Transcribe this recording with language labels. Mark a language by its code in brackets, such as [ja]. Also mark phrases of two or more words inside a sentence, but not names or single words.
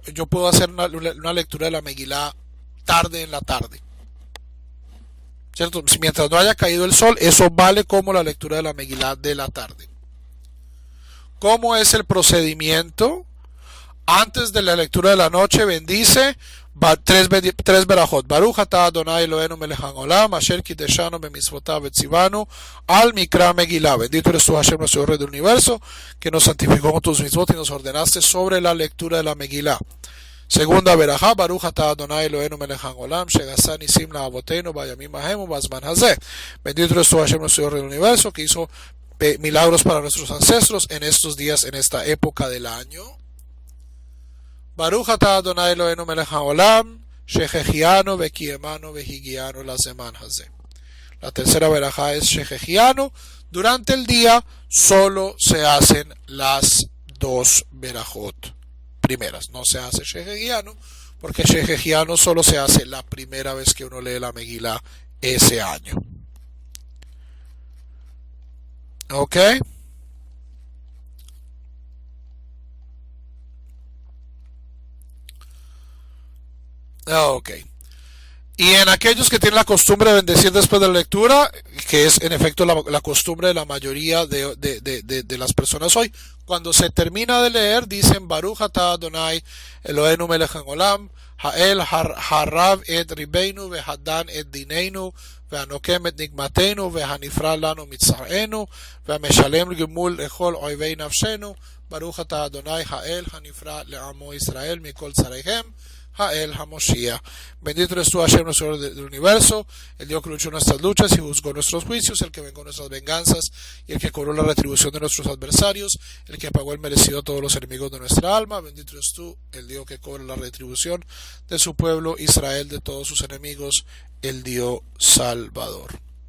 [es] Yo puedo hacer una lectura de la Megilá tarde en la tarde. ¿Cierto? Mientras no haya caído el sol, eso vale como la lectura de la Megilá de la tarde. ¿Cómo es el procedimiento? Antes de la lectura de la noche, bendice tres verajot. [he] ברוך אתה אדוני אלוהינו מלך העולם אשר קדשנו במצוותיו וצוונו על מקרא מגילה. [es] Bendito eres tú, Hashem, nuestro Rey del universo, que nos santificó con tus mitzvot y nos ordenaste sobre la lectura de la Megilá. Segunda verajá, [he] ברוך אתה אדוני אלוהינו מלך העולם שעשה ניסים לאבותינו בימים ההם ובזמן הזה. [es] Bendito eres tú, Hashem, nuestro Rey del universo, que hizo milagros para nuestros ancestros en estos días, en esta época del año. [he] ברוך אתה אדוני אלוהינו מלך העולם שהחיינו וקיימנו והגיענו לזמן הזה. [es] La tercera verajá es shehejianu. Durante el día solo se hacen las dos verajot primeras. No se hace shehejianu, porque shehejianu solo se hace la primera vez que uno lee la Megilá ese año. ¿Ok? Ok. Y en aquellos que tienen la costumbre de bendecir después de la lectura, que es en efecto la costumbre de la mayoría de las personas hoy, cuando se termina de leer, dicen [he] ברוך אתה אדוני אלוהינו מלך העולם האל הרב את ריבנו והדן את דיננו והנוקם את נקמתנו והנפרע לנו מצערנו והמשלם גמול לכל אויבי נפשנו ברוך אתה אדוני האל הנפרע לעמו ישראל מכל צריהם האל המושיע. [es] Bendito eres tú, Hashem, nuestro Dios del universo, el Dios que luchó nuestras luchas y juzgó nuestros juicios, el que vengó nuestras venganzas y el que cobró la retribución de nuestros adversarios, el que pagó el merecido a todos los enemigos de nuestra alma. Bendito eres tú, el Dios que cobra la retribución de su pueblo Israel de todos sus enemigos, el Dios Salvador.